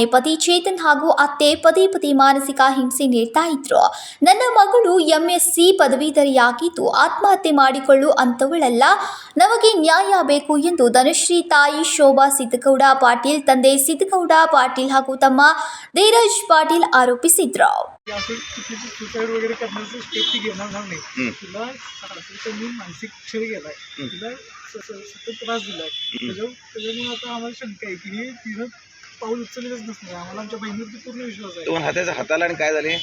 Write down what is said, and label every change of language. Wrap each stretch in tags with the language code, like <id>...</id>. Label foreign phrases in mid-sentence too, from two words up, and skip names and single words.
<kn>ಪತಿ ಚೇತನ್ ಹಾಗೂ ಅತ್ತೆ ಪದೇ ಪದೇ ಮಾನಸಿಕ ಹಿಂಸೆ ನೀಡ್ತಾ ಇದ್ರು. ನನ್ನ ಮಗಳು MSc ಪದವೀಧರೆಯಾಗಿದ್ದು ಆತ್ಮಹತ್ಯೆ ಮಾಡಿಕೊಳ್ಳು ಅಂತವಳಲ್ಲ, ನಮಗೆ ನ್ಯಾಯ ಬೇಕು ಎಂದು ಧನಶ್ರೀ ತಾಯಿ ಶೋಭಾ ಸಿದ್ದಗೌಡ ಪಾಟೀಲ್, ತಂದೆ ಸಿದ್ದಗೌಡ ಪಾಟೀಲ್ ಹಾಗೂ ತಮ್ಮ ಧೀರಜ್ ಪಾಟೀಲ್ ಆರೋಪಿಸಿದ್ರು.</kn> <mr>सुसाईड वगैरे करण्याचं स्टेप ती घेणार नाही. तिला सासरीच्यांनी मानसिक छळ गेलाय, तिला सतत त्रास दिलाय. त्याच्यामुळे आता आम्हाला शंका आहे की हे तिनं पाऊल उचललेलंच नसणार. आम्हाला आमच्या बहिणीवरती पूर्ण विश्वास आहे. हाताला आणि काय झाले?</mr>